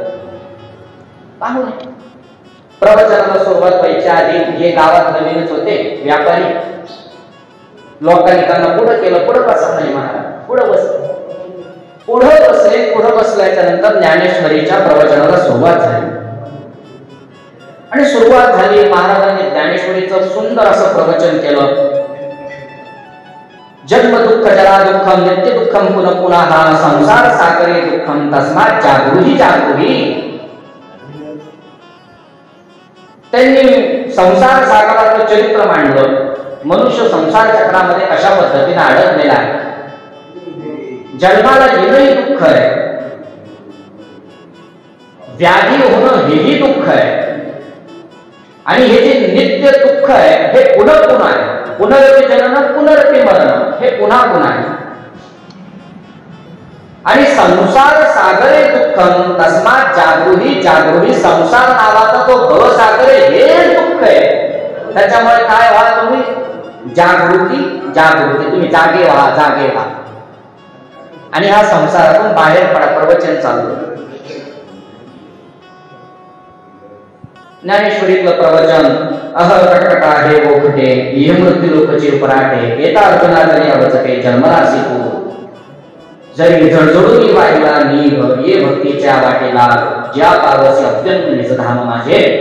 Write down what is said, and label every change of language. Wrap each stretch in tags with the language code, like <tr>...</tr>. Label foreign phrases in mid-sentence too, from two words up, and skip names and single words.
<mr>पाहून प्रवचनाला सुरुवात व्हायच्या आधी हे गावात नवीनच होते व्यापारी, लोकांनी त्यांना पुढं केलं, पुढं बसा नाही महाराज, पुढं बसले. पुढं बसल्याच्या नंतर ज्ञानेश्वरीच्या प्रवचनाला सुरुवात झाली. आणि सुरुवात झाली, महाराजांनी ज्ञानेश्वरीचं सुंदर असं प्रवचन केलं.</mr> <sa>जन्म दुःख जरा दुःखम नित्य दुःखम पुनः पुनः संसार सागरे दुःखम तस्मात् जागृही जागृही.</sa> <mr>त्यांनी संसार सागराचं चरित्र मांडलं. मनुष्य संसार चक्रामध्ये कशा पद्धतीने अडकलेला आहे. जन्माला येणंही दुःख आहे, व्याधी होणं हेही दुःख आहे, आणि हे जे नित्य दुःख आहे हे पुन्हा पुन्हा आहे.</mr> <sa>पुनरपि जनन पुनरपि मरण</sa> <mr>हे पुन्हा पुन्हा आहे.</mr> <sa>आणि संसार सागरे दुःखम तस्मात् जागृही जागृही.</sa> <mr>संसार नावाचा तो भवसागर हे दुःख आहे. त्याच्यामुळे काय व्हा, तुम्ही जागृती जागृती, तुम्ही जागे व्हा जागे व्हा. आणि हा संसारातून बाहेर पडा. प्रवचन चालू. ज्ञानेश्वरीतलं प्रवचन अह कटकटा हे बोखटे ये मृत्यू लोकची पराठे येता अर्जुना जरी अवचके जन्मरासी तू जरी झडझडून वाहिला निभ ये भक्तीच्या वाटेला ज्या पावसी अत्यंत निजधाम माझे.</mr>